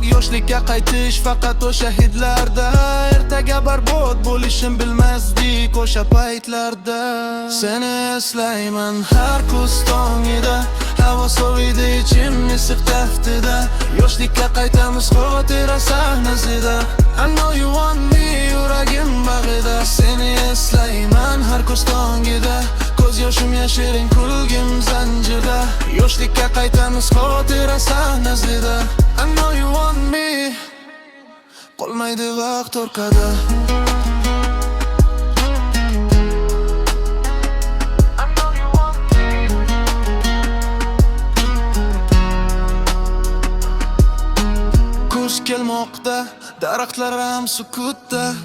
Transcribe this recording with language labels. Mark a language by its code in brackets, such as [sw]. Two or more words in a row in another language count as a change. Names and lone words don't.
[uz] Yoshlikka qaytish faqat o'sha hidlarda. Ertaga barbod bo'lishim bilmasdik o'sha paytlarda. Seni eslayman har kuz tongida, havo soviydi, ichim issiq taftida. Yoshlikka qaytamiz xotira sahnasida. [en] I know you want me, [uz] yuragim bag'ida. Seni eslayman har kuz tongida, ko'z yoshim yashirin, kulgim zanjida. Yoshlikka qaytamiz xotira sahnasida. [en] I know you want me, [uz] qolmaydi vaqt orqada. Kuz kelmoqda, daraxtlar ham sukutda.